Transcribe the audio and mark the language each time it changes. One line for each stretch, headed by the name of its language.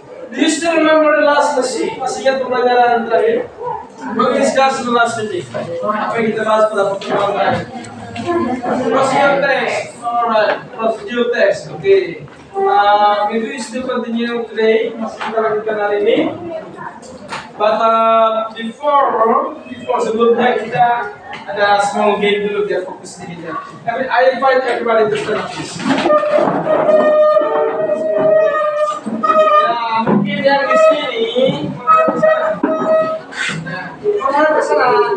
English: Do you still remember the last lesson?
Indonesian: Masih ingat pembelajaran terakhir?
English: What we discussed in the last meeting?
Indonesian: Apa yang kita bahas pada pertemuan terakhir?
English: Procedure text. Alright, procedure text. Okay. Maybe we still continue today.
Indonesian: Masih kita lanjutkan hari ini.
English: But before
Indonesian: sebelumnya kita ada
English: small game
Indonesian: dulu biar fokus sedikit ya.
English: I invite everybody to stand up please.
Indonesian: Ya mungkin yang di sini menghadap ke sana.